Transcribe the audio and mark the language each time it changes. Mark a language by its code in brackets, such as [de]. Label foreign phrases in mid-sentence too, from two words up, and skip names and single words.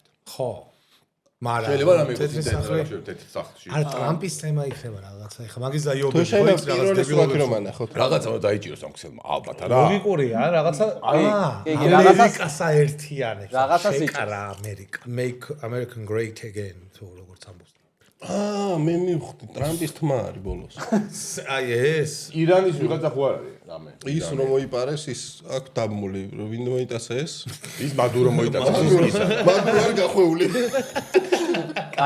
[ka] ხო. მაგრამ შეიძლება რამე იყოს თეთრი სახლი. თეთრ სახლში. არა ტრამპის თემა იქნება რაღაცა. ეხლა მაგის დაიობები თუ შეიძლება პირველი სურათი რომ ანახოთ. რაღაცა უნდა დაიჭიროს ამ ქსელმა, ალბათ არა. ლოგიკურია, რაღაცა კი, ამერიკასა ერთიანებს. რაღაცას შეკარა ამერიკა. [en] Make American great again, [ka] თუ როგორც ამბობს. მე მივხვდი ტრამპის თმა არის ბოლოს. აი ეს ირანის ვიღაცა ხო არ არის რამე. ის რომ მოიპარეს ის აქ დაბმული, ვინ მოიტაცა ეს? ის მადურო მოიტაცა ის. მადურო არ გახვეული. აი